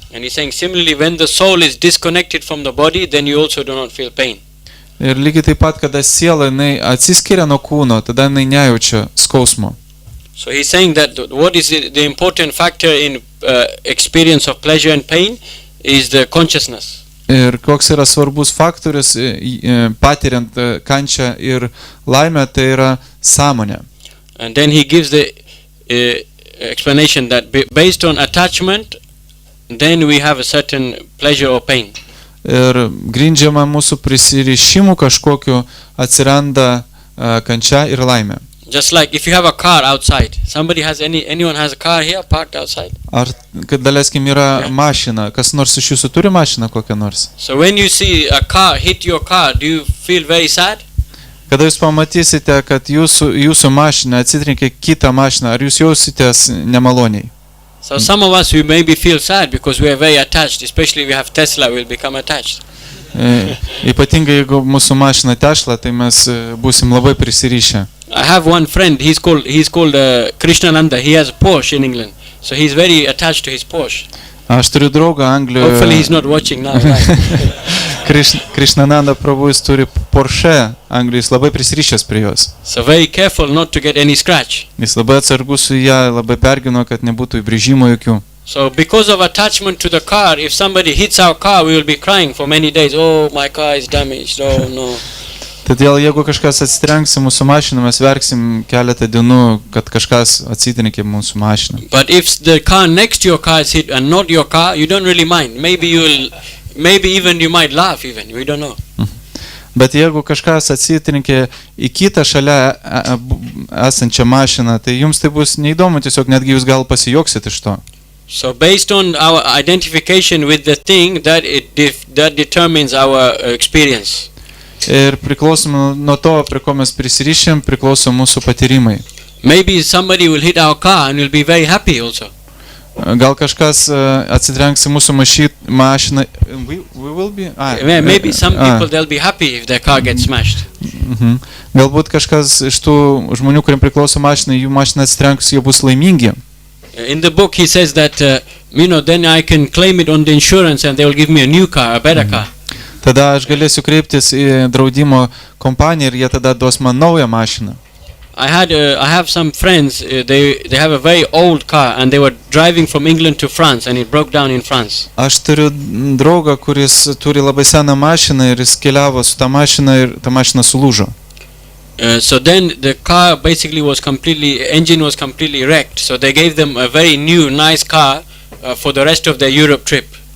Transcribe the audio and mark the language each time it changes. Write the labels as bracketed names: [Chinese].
[English] And he's saying similarly, when the soul is disconnected from the body, then you also do not feel pain. [Lithuanian] Ir lygiai taip pat, kada siela atsiskiria nuo kūno, tada nejaučia skausmo. [English] So he's saying that what is the important factor in experience of pleasure and pain is the consciousness. [Lithuanian] Ir koks yra svarbus faktorius patiriant kančią ir laimę, tai yra sąmonė. [English] And then he gives the explanation that based on attachment, then we have a certain pleasure or pain. [Lithuanian] Ir grindžiama mūsų prisirišimu kažkokiu atsiranda kančia ir laimė. [English] Just like if you have a car outside, anyone has a car here parked outside? [Lithuanian] Ar, kad daleiskim, yra mašina, kas nors iš jūsų turi mašiną kokią nors? [English] So when you see a car hit your car, do you feel very sad? [Lithuanian] Kada jūs pamatysite, kad jūsų mašina atsitrenkė kitą mašiną, ar jūs jausitės nemaloniai? [English] So some of us, we maybe feel sad because we are very attached, especially if we have Tesla, we'll become attached. [Lithuanian] Ypatingai jeigu mūsų mašina Tesla, tai mes būsim labai prisirišę. [English] I have one friend, he's called Krishnananda. He has a Porsche in England, so he's very attached to his Porsche. [Lithuanian] Aš turiu draugą Anglijoje. [English] Hopefully he's not watching now. Right? [Lithuanian] Krishnananda prabhu, jis turi Porsche Anglijos, labai prisirišęs prie jos. [English] So very careful not to get any scratch. [Lithuanian] Jis labai atsargus su ją, labai pergino, kad nebūtų įbrėžimų jokių. [English] So because of attachment to the car, if somebody hits our car, we will be crying for many days. Oh, my car is damaged. Oh no. [Lithuanian] Todėl jeigu kažkas atsitrenks mūsų mašiną, mes verksim keletą dienų, kad kažkas atsitrenkė mūsų mašiną. [English] But if the car next to your car is hit and not your car, you don't really mind. Maybe even you might laugh even. We don't know. [Lithuanian] Bet jeigu kažkas atsitrenkė į kitą šalia esančią mašiną, tai jums tai bus neįdomu, tiesiog netgi jūs gal pasijuoksit iš to. [English] So based on our identification with the thing, that determines our experience. [Lithuanian] Ir priklausomai nuo to, prie ko mes prisirišim, priklauso mūsų patyrimai. [English] Maybe somebody will hit our car and we'll be very happy also. [Lithuanian] Gal kažkas atsitrenks į mūsų mašiną. [English] We will be. Maybe some people they'll be happy if their car gets smashed. [Lithuanian] Galbūt kažkas iš tų žmonių, kuriem priklauso mašina, jų mašina atsitrenks, jie bus laimingi. [English] In the book he says that then I can claim it on the insurance and they will give me a new car, a better car. [Lithuanian] Tada aš galėsiu kreiptis į draudimo kompaniją ir jie tada duos man naują mašiną. [English] I have some friends, they have a very old car and they were driving from England to France and it broke down in France. [Lithuanian] Aš turiu draugą, kuris turi labai seną mašiną ir jis keliavo su ta mašina ir ta mašina sulūžo. [English] So then the car basically engine was completely wrecked. So they gave them a very new, nice car for the rest of their Europe trip.